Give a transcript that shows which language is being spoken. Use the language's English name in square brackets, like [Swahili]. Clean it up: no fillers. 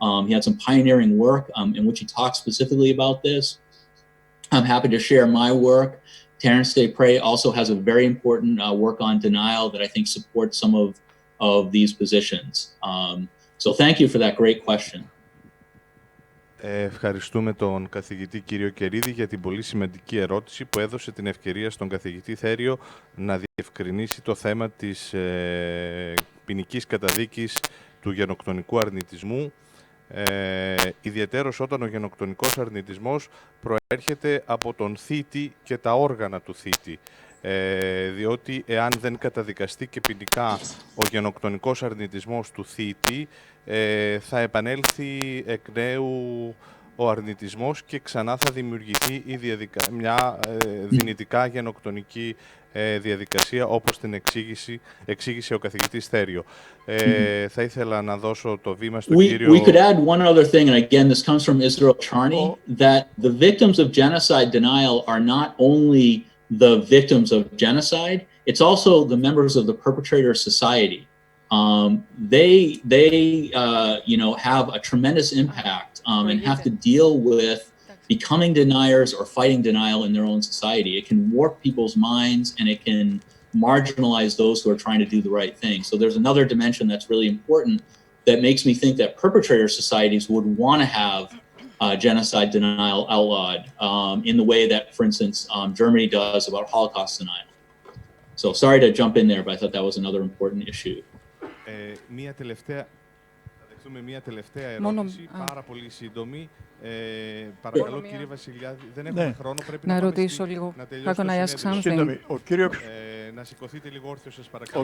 [English] He had some pioneering work in which he talks specifically about this. I'm happy to share my work. Terence Desprez also has a very important work on denial that I think supports some of these positions. So thank you for that great question. [Greek] Ευχαριστούμε τον καθηγητή κύριο Κερίδη για την πολύ σημαντική ερώτηση που έδωσε την ευκαιρία στον καθηγητή Θέριο να διευκρινίσει το θέμα της ποινικής καταδίκης του γενοκτονικού αρνητισμού, ιδιαιτέρως όταν ο γενοκτονικός αρνητισμός προέρχεται από τον θήτη και τα όργανα του θήτη. Διότι εάν δεν καταδικαστεί και ποινικά ο γενοκτονικός αρνητισμός του θήτη, θα επανέλθει εκ νέου ο αρνητισμός και ξανά θα δημιουργηθεί μια δυνητικά γενοκτονική διαδικασία, όπως την εξήγησε ο καθηγητής Θέριο. Θα ήθελα να δώσω το βήμα στον κύριο... [English] We could add one other thing, and again, this comes from Israel Charney, that the victims of genocide denial are not only the victims of genocide, it's also the members of the perpetrator society. They have a tremendous impact and have to deal with becoming deniers or fighting denial in their own society. It can warp people's minds, and it can marginalize those who are trying to do the right thing. So there's another dimension that's really important that makes me think that perpetrator societies would want to have genocide denial outlawed in the way that, for instance, Germany does about Holocaust denial. So sorry to jump in there, but I thought that was another important issue. [Greek] Μία τελευταία... δεχθούμε μια τελευταία ερώτηση, πάρα πολύ σύντομη. Παρακαλώ, κύριε Βασιλιάδη, δεν έχουμε χρόνο, πρέπει να ρωτήσω λίγο. Να τελειώσουμε σύντομη. Να σηκωθείτε λίγο όρθιο, σας παρακαλώ.